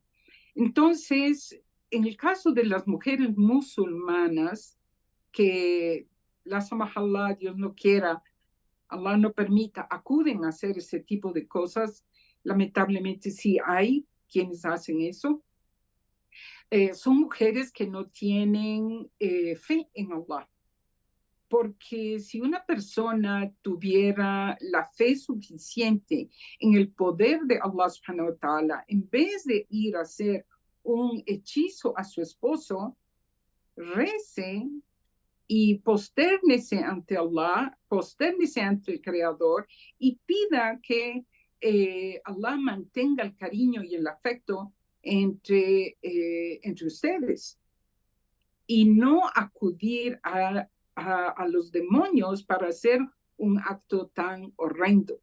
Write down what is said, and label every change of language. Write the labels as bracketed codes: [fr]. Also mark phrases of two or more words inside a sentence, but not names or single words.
[es] Entonces, en el caso de las mujeres musulmanas, que [ar] لا سمح الله, [es] Dios no quiera, Allah no permita, acuden a hacer ese tipo de cosas, lamentablemente sí hay quienes hacen eso, son mujeres que no tienen fe en Allah. porque si una persona tuviera la fe suficiente en el poder de [ar] الله سبحانه و [es] ta'ala, en vez de ir a hacer un hechizo a su esposo, rece y postérnese ante Allah, postérnese ante el Creador y pida que Allah mantenga el cariño y el afecto entre ustedes y no acudir a los demonios para hacer un acto tan horrendo.